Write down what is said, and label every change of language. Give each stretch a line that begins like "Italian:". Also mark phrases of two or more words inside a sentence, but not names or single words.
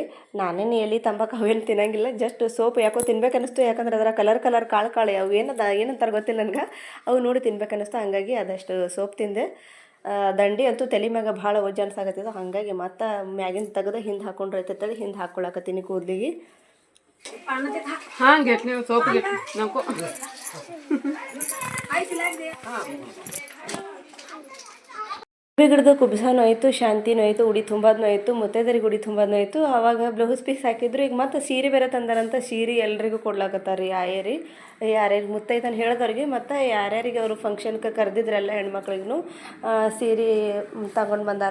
Kannada: ನಾನೇನು ಎಲೆ ತಂಬಾಕು ಅವೇನು ತಿನ್ನಂಗಿಲ್ಲ, ಜಸ್ಟ್ ಸೋಪ್ ಯಾಕೋ ತಿನ್ಬೇಕನ್ನಿಸ್ತು. ಯಾಕಂದ್ರೆ ಅದರ ಕಲರ್ ಕಾಳು ಅವು ಏನಂತಾರೆ ಗೊತ್ತಿಲ್ಲ ನನಗೆ, ಅವು ನೋಡಿ ತಿನ್ಬೇಕನ್ನಿಸ್ತು. ಹಂಗಾಗಿ ಅದಷ್ಟು ಸೋಪ್ ತಿಂದೆ. ದಂಡಿ ಅಂತೂ ತಲೆ ಮ್ಯಾಗ ಭಾಳ ವಜ್ಜ ಅನ್ಸಾಕತ್ತಿದ್ದು, ಹಾಗಾಗಿ ಮತ್ತು ಮ್ಯಾಗಿನ ತೆಗೆದು ಹಿಂದೆ ಹಾಕೊಂಡ್ರೆ ಐತೇಳಿ ಹಿಂದೆ ಹಾಕ್ಕೊಳಕತ್ತೀನಿ ಕೂದಲಿಗೆ.
Marathi: ಹಾಂ घेतले सोप घेतले नको
Kannada: ಗಿಡದ ಕುಬ್ಸಾನು ಆಯಿತು, ಶಾಂತಿನೂ ಆಯಿತು, ಉಡಿ ತುಂಬೋದೂ ಆಯಿತು, ಮುತ್ತೈದರಿಗೆ ಉಡಿ ತುಂಬೋದೂ ಆಯಿತು. ಆವಾಗ
English: blouse piece
Kannada: ಹಾಕಿದ್ರು. ಈಗ ಮತ್ತೆ ಸೀರೆ ಬೇರೆ ತಂದಾರಂತ, ಸೀರೆ ಎಲ್ರಿಗೂ ಕೊಡ್ಲಾಕತ್ತಾರೆ ರೀ ಆಯರಿ. ಯಾರ್ಯಾರಿಗೆ ಮುತ್ತೈತನ ಹೇಳಿದವ್ರಿಗೆ ಮತ್ತು ಯಾರ್ಯಾರಿಗೆ ಅವರು ಫಂಕ್ಷನ್ಗೆ ಕರೆದಿದ್ರಲ್ಲ ಹೆಣ್ಮಕ್ಳಿಗೂ ಸೀರೆ ತಗೊಂಡು ಬಂದಾರ.